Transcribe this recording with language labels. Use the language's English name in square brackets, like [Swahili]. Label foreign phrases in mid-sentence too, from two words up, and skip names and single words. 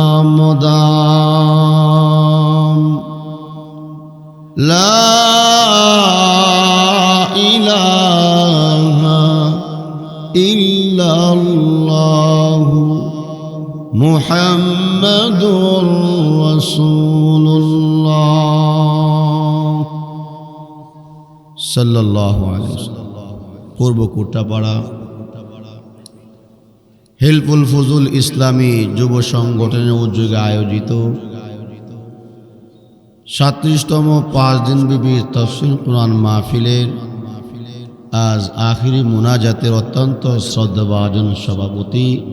[Arabic] مدام لا الہ الا اللہ محمد رسول اللہ صلی اللہ علیہ وسلم [Bangla] পূর্ব কোটাপাড়া হেল্পফুল ফজল ইসলামী যুব সংগঠনের উদ্যোগে আয়োজিত 37তম 5 দিনব্যাপী তাফসীর কুরআন মাহফিলের আজ আখিরি মুনাজাতের অত্যন্ত শ্রদ্ধাভাজন সভাপতি